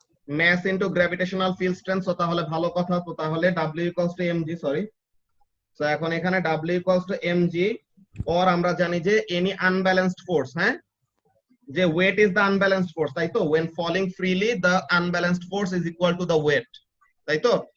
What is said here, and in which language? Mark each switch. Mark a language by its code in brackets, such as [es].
[en] mass into gravitational field strength। [bn] So তাহলে ভালো কথা, তো তাহলে [en] W equals to mg, [bn] sorry. So এখন এখানে [en] W equals to mg, or [bn] আমরা জানি যে [en] any unbalanced force, হ্যাঁ, যে weight is the unbalanced force, [bn] তাই তো? [en] when falling freely the unbalanced force is equal to the weight, [bn] তাই তো?